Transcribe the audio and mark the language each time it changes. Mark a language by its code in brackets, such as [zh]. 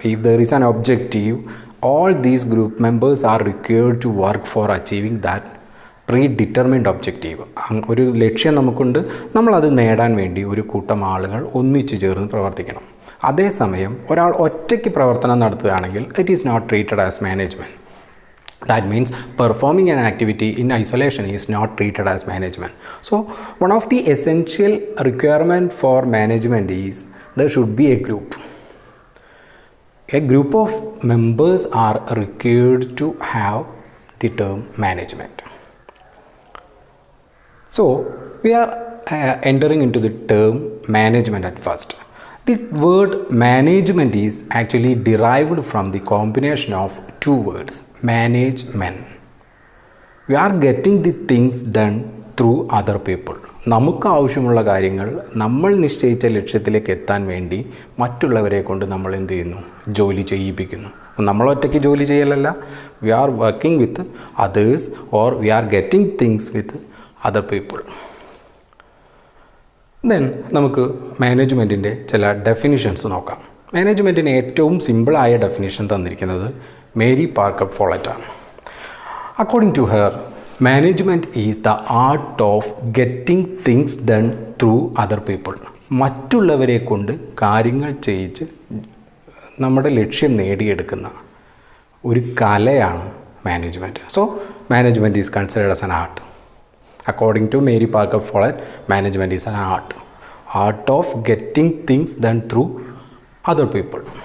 [en] If there is an objective, all these group members are required to work for achieving that predetermined objective. [ml] ഒരു ലക്ഷ്യം നമുക്കുണ്ട്, നമ്മളത് നേടാൻ വേണ്ടി ഒരു കൂട്ടം ആളുകൾ ഒന്നിച്ചു ചേർന്ന് പ്രവർത്തിക്കണം. അതേസമയം ഒരാൾ ഒറ്റയ്ക്ക് പ്രവർത്തനം നടത്തുകയാണെങ്കിൽ [en] It is not treated as management. That means performing an activity in isolation is not treated as management. So one of the essential requirement for management is there should be a group. A group of members are required to have the term management. So we are entering into the term management at first. The word management is actually derived from the combination of two words, management. We are getting the things done through other people. [ml] നമുക്ക് ആവശ്യമുള്ള കാര്യങ്ങൾ നമ്മൾ നിശ്ചയിച്ച ലക്ഷ്യത്തിലേക്ക് എത്താൻ വേണ്ടി മറ്റുള്ളവരെ കൊണ്ട് നമ്മൾ എന്ത് ചെയ്യുന്നു? ജോലി ചെയ്യിപ്പിക്കുന്നു. നമ്മൾ ഒറ്റയ്ക്ക് ജോലി ചെയ്യലല്ല, [en] We are working with others or we are getting things with other people. [ml] Then നമുക്ക് മാനേജ്മെൻറ്റിൻ്റെ ചില ഡെഫിനിഷൻസ് നോക്കാം. മാനേജ്മെൻറ്റിന് ഏറ്റവും സിമ്പിളായ ഡെഫിനിഷൻ തന്നിരിക്കുന്നത് Mary Parker ഫോളറ്റാണ്. [en] According to her, management is the art of getting things done through other people. [ml] മറ്റുള്ളവരെ കൊണ്ട് കാര്യങ്ങൾ ചെയ്യിച്ച് നമ്മുടെ ലക്ഷ്യം നേടിയെടുക്കുന്ന ഒരു കലയാണ് management. [en] So management is considered as an art. According to Mary Parker Follett, management is an art of getting things done through other people.